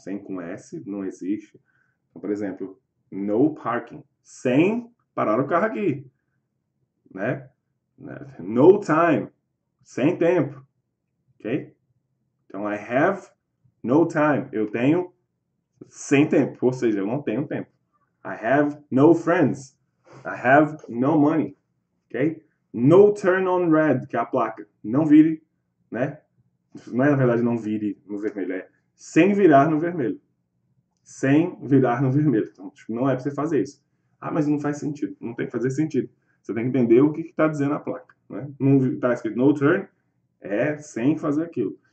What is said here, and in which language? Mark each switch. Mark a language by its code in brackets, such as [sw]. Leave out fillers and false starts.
[pt] Sem com S, não existe. Então, por exemplo, no parking, sem parar o carro aqui, né? No time, sem tempo, ok? Então, [en] I have no time, [pt] eu tenho sem tempo, ou seja, eu não tenho tempo. [en] I have no friends, I have no money, ok? No turn on red, [pt] que é a placa, não vire, né? Não é, na verdade, não vire no vermelho, é sem virar no vermelho. Sem virar no vermelho. Então, tipo, não é para você fazer isso. Mas não faz sentido. Não tem que fazer sentido. Você tem que entender o que está dizendo a placa. Né? Não está escrito no turn, é sem fazer aquilo.